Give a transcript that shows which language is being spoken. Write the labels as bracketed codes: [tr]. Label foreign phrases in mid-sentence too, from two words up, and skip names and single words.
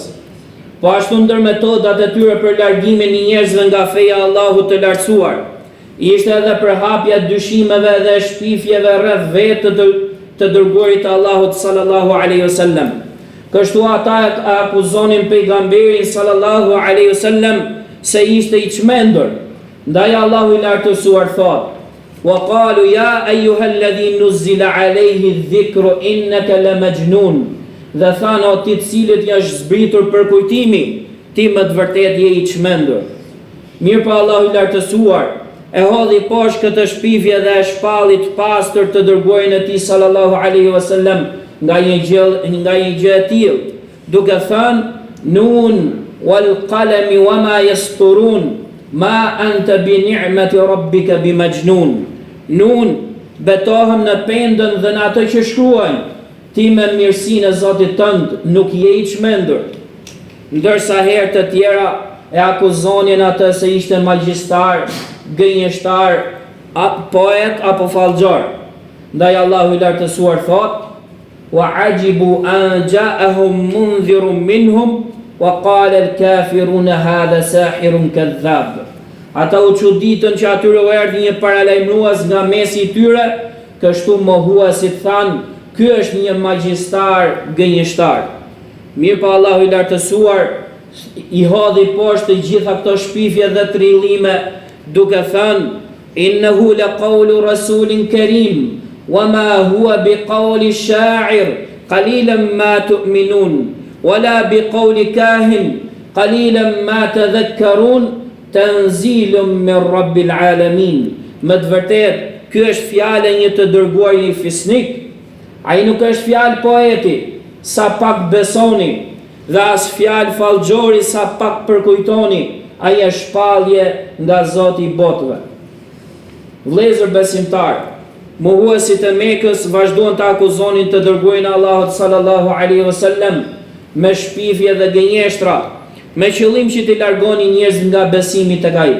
[sq] Po ashtu ndër metodat e tyre për largimin e njerëzve nga feja e Allahut të lartësuar, ishte edhe përhapja dyshimeve dhe shpifjeve rreth vetë të dërguarit të Allahut [ar] صلى الله عليه وسلم. [sq] Kështu ata akuzonin pejgamberin [ar] صلى الله عليه وسلم [sq] se ishte i çmendur. Ndaj Allahu i lartësuar thot: [ar] "وقالوا يا أيها الذي نزل عليه الذكر إنك لمجنون." [sq] Dhe thanë: "O ti të cilët jash zbritur për kujtimi, ti më të vërtet je i çmendur." Mirë pa Allahu i lartësuar e hodhi poshtë këtë shpifje dhe e shpalli të pastër të dërguarin e tij [ar] صلى الله عليه وسلم [sq] nga një gjë e tillë, duke thënë: [ar] "ن والقلم وما يسطرون ما أنت بنعمة ربك بمجنون." [sq] Nun, betohem në pendën dhe në atë që shkruajnë, ti me mirësinë e Zotit tënd nuk je i çmendur. Ndërsa herë të tjera e akuzonin atë se ishte magjistar, gënjeshtar, poet apo fallxor. Ndaj Allahu i lartësuar thot: [ar] "وعجبوا أن جاءهم منذر منهم وقال الكافرون هذا ساحر كذاب." [sq] Ata u çuditën që atyre u erdhi një paralajmërues nga mesi i tyre, kështu mohuesit thanë, ky është një magjistar gënjeshtar. Mirë pa Allahu i lartësuar i hodhi poshtë të gjitha këto shpifje dhe trillime, duke thënë, [ar] إنه لقول رسول كريم وما هو بقول شاعر قليلا ما تؤمنون ولا بقول كاهن قليلا ما تذكرون تنزيل من رب العالمين. [sq] Më të vërtet, ky është fjalë një të dërguar një fisnik. Ai nuk është fjalë poeti, sa pak besoni, dhe as fjalë fallxhori, sa pak përkujtoni. Ai është shpallje nga Zoti i botëve. Vëllezër besimtar, mohuesit e Mekës vazhduan të akuzonin të dërguarin e Allahut [ar] صلى الله عليه وسلم [sq] me shpifje dhe gënjeshtra, me qëllim që t'i largonin njerëzit nga besimi tek ai.